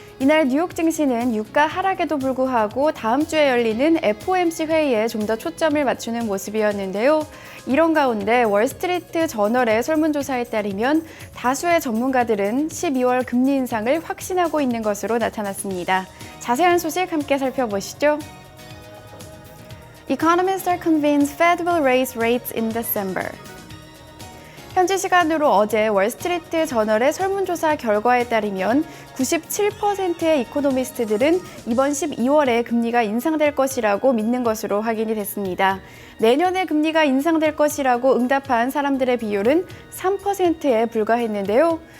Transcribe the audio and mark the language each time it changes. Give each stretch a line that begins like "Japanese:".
Korean: 이날 뉴욕 증시는 유가 하락에도 불구하고 다음 주에 열리는 FOMC 회의에 좀 더 초점을 맞추는 모습이었는데요. 이런 가운데 월스트리트 저널의 설문조사에 따르면 다수의 전문가들은 12월 금리 인상을 확신하고 있는 것으로 나타났습니다. 자세한 소식 함께 살펴보시죠.
English: Economists are convinced Fed will raise rates in December.
Korean: 현지 시간으로 어제 월스트리트 저널의 설문조사 결과에 따르면 97%의 이코노미스트들은 이번 12월에 금리가 인상될 것이라고 믿는 것으로 확인이 됐습니다. 내년에 금리가 인상될 것이라고 응답한 사람들의 비율은 3%에 불과했는데요.